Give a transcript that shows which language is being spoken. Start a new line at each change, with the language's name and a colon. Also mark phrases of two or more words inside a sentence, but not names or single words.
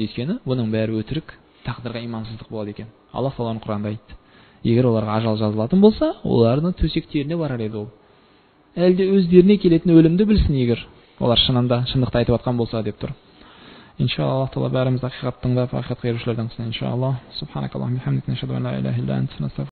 Kazakh: Өйткені бұның бәрі өтірік, тақдырға имансыздық болады екен. Аллах Тааланың Құранда айтты. Егер оларға ажал жазылатын болса, олардың төсектеріне барар еді ол. Әлде өздеріне келетін өлімді білсін, егер олар шындықты айтып жатқан болса деп тұр. Иншалла, Аллах Таала бәріміз ақиқат тыңдап, ақиқатқа ерушілерден қылсын. Иншалла.
Arabic: سبحانك اللهم وبحمدك نشهد أن لا إله إلا أنت,